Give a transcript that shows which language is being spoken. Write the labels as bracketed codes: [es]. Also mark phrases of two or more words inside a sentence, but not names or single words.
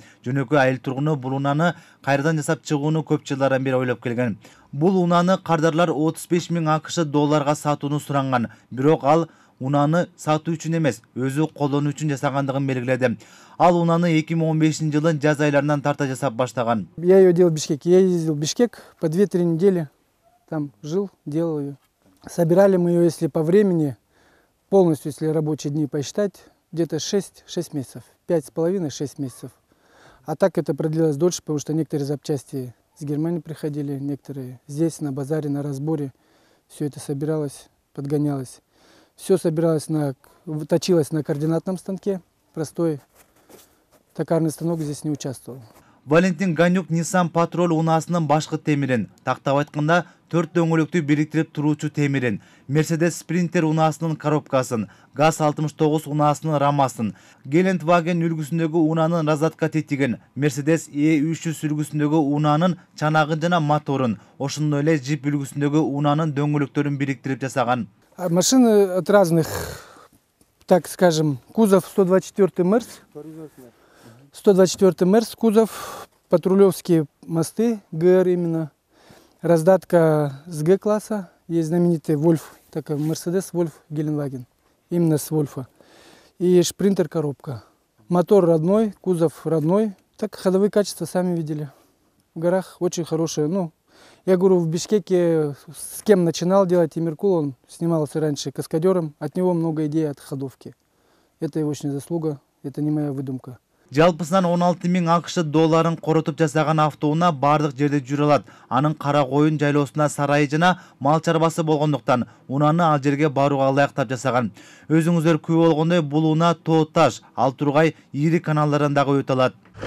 [ky] Жөнөкөй айыл тургуну бул унааны кайрадан жасап чыгууну көп жылдардан бери ойлоп келген. Бул унааны кардарлар 35 000 АКШ долларга сатууну суранган. Бирок ал унааны сатуу үчүн эмес, өзү колдонуу үчүн жасагандыгын белгиледи. Ал унааны 2015 жылдын жаз айларынан тарта жасап баштаган. [ru] Я ее делал в Бишкеке. Я ездил в Бишкек по 2-3 недели. Там жил, делал ее. Собирали мы ее, если по времени, полностью, если рабочие дни посчитать, где-то 6 месяцев. 5,5-6 месяцев. А так это продлилось дольше, потому что некоторые запчасти с Германии приходили, некоторые здесь, на базаре, на разборе. Все это собиралось, подгонялось. Все собиралось, точилось на координатном станке. Простой токарный станок здесь не участвовал. [ky] Валентин Ганюк Nissan Patrol унаасынын башкы темирин, тактап айтканда 4 дөңгөлөктү бириктирип туруучу темирин, Mercedes Sprinter унаасынын коробкасын, ГАЗ-69 унаасынын рамасын, Geländewagen үлгүсүндөгү унаанын разатка тетигин, Mercedes E300 үлгүсүндөгү унаанын чанагын жана моторун, ошондой эле Jeep үлгүсүндөгү унаанын дөңгөлөктөрүн бириктирип жасаган. [ru] Машины от разных, так скажем, кузов 124 Мерс. 124 Мерс кузов, патрулевские мосты, ГР именно, раздатка с Г-класса, есть знаменитый Вольф, такой Мерседес Вольф Геленваген, именно с Вольфа, и Спринтер коробка. Мотор родной, кузов родной, так ходовые качества сами видели. В горах очень хорошие, ну, я говорю, в Бишкеке с кем начинал делать Тимиркул, он снимался раньше каскадером, от него много идей от ходовки. Это его очень заслуга, это не моя выдумка. [ky] Жалпысынан 16 000 АКШ долларын коротуп жасаган автоунаа бардык жерде жүрө алат. Анын кара коюн жайлоосуна сарайы жана мал чарбасы болгондуктан унааны ал жерге барууга ылайыктап жасаган. Өзүңүздөр күбө болгондой бул унаа тоо таш, ал тургай ийри каналдардан дагы өтө алат.